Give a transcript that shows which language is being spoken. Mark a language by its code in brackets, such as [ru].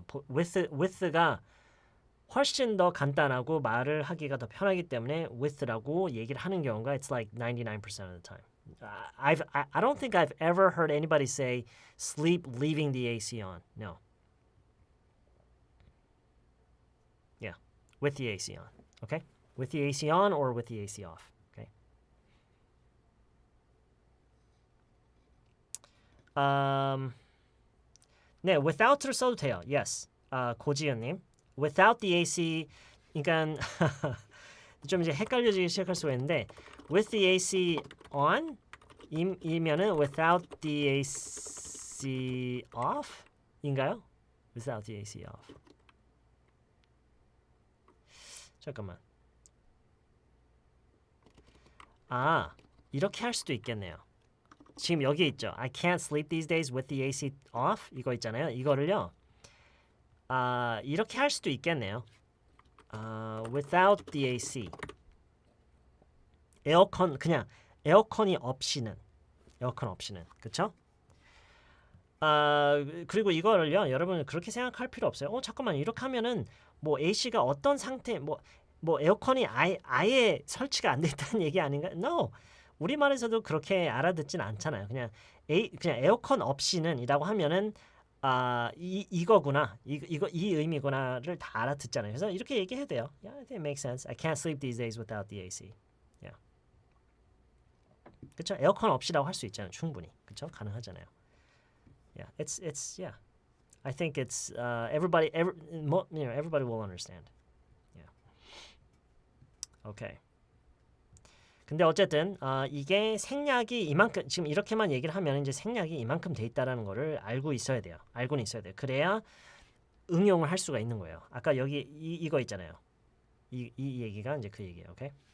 [ko] with가 훨씬 더 간단하고 말을 하기가 더 편하기 때문에 with라고 얘기를 하는 경우가 [en] it's like 99% of the time. I don't think I've ever heard anybody say sleep leaving the AC on. No. Yeah, with the AC on. Okay? With the AC on or with the AC off. Okay? [ko] 네, without를 써도 돼요. [en] Yes. 고지연님. Without the AC, [ko] 그러니까 좀 이제 헷갈려지기 시작할 수가 있는데 [en] with the AC on [ko] 이면은 [en] without the AC off [ko] 인가요? [en] Without the AC off. [ko] 잠깐만. 이렇게 할 수도 있겠네요. 지금 여기 있죠. [en] I can't sleep these days with the AC off [ko] 이거 있잖아요. 이거를요. 이렇게 할 수도 있겠네요. [en] Without the AC. [ko] 그냥 에어컨이 없이는. 그쵸? 그리고 이거를요. 여러분 그렇게 생각할 필요 없어요. 잠깐만 이렇게 하면은 뭐 AC가 어떤 상태 뭐 에어컨이 아예 설치가 안 돼 있다는 얘기 아닌가? [en] No. [ko] 우리말에서도 그렇게 알아듣진 않잖아요. 그냥 에어컨 없이는이라고 하면은 이거구나. 이 의미구나를 다 알아듣잖아요. 그래서 이렇게 얘기해도 돼요. [en] Yeah, I think it makes sense. I can't sleep these days without the AC. Yeah. [ko] 그렇죠? 에어컨 없이라고 할 수 있잖아요. 충분히. 그렇죠? 가능하잖아요. [en] Yeah. It's yeah. I think it's everybody will understand. Yeah. Okay. [ko] 근데 어쨌든 이게 생략이 이만큼 지금 이렇게만 얘기를 하면 이제 생략이 이만큼 돼 있다라는 거를 알고는 있어야 돼요. 그래야 응용을 할 수가 있는 거예요. 아까 여기 이거 있잖아요. 이 얘기가 이제 그 얘기예요. 오케이?